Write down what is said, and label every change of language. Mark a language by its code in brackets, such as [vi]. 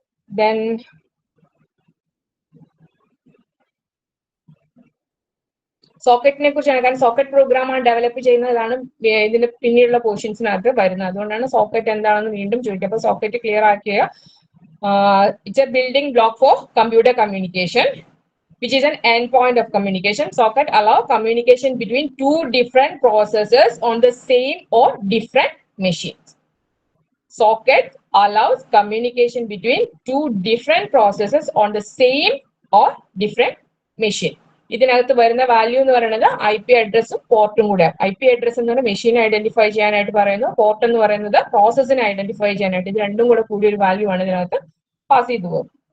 [ml] Then സോക്കറ്റിനെ കുറിച്ചാണ്. കാരണം socket പ്രോഗ്രാമാണ് ഡെവലപ്പ് ചെയ്യുന്നതാണ് ഇതിന്റെ പിന്നീടുള്ള പോർഷൻസിനകത്ത് വരുന്നത്. അതുകൊണ്ടാണ് സോക്കറ്റ് എന്താണെന്ന് വീണ്ടും ചോദിക്കുക. അപ്പൊ സോക്കറ്റ് ക്ലിയർ ആക്കിയ [en] It's a building block for computer communication. which is an endpoint of communication. Socket allow communication between two different processes on the same or different machines. Socket allows communication between two different processes on the same or different machine. [ml] ഇതിനകത്ത് വരുന്ന value എന്ന് പറയുന്നത് I P അഡ്രസ്സും പോർട്ടും കൂടെ. I P address എന്ന് പറഞ്ഞാൽ മെഷീനെ identify ചെയ്യാനായിട്ട് പറയുന്നു, പോർട്ട് എന്ന് പറയുന്നത് പ്രോസസ്സിനെ ഐഡന്റിഫൈ ചെയ്യാനായിട്ട്. ഇത് രണ്ടും കൂടെ കൂടിയ ഒരു വാല്യൂ ആണ് ഇതിനകത്ത് പാസ് ചെയ്തു പോകും.